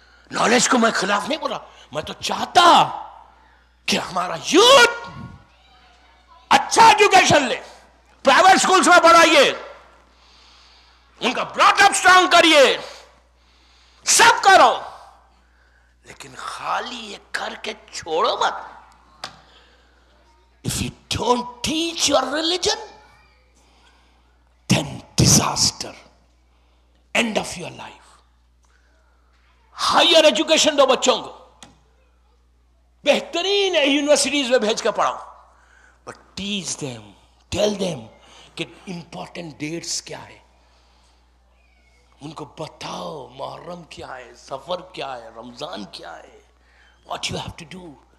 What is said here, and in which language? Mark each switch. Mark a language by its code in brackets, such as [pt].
[ur] Knowledge کو میں خلاف نہیں بول رہا، میں تو چاہتا کہ ہمارا یوتھ اچھا ایجوکیشن لے، پرائیویٹ سکولز میں پڑھائیے، ان کا [en] brought up strong [ur] کریے، سب کرو، لیکن خالی یہ کر کے چھوڑو مت. [en] If you don't teach your religion, then disaster, end of your life. [ur] Higher education دو بچوں کو، بہترین یونیورسٹیز میں بھیج کے پڑھاؤ، [en] but teach them, tell them [ur] کہ امپورٹنٹ ڈیٹس کیا ہے، ان کو بتاؤ محرم کیا ہے، سفر کیا ہے، رمضان کیا ہے، [en] What you have to do.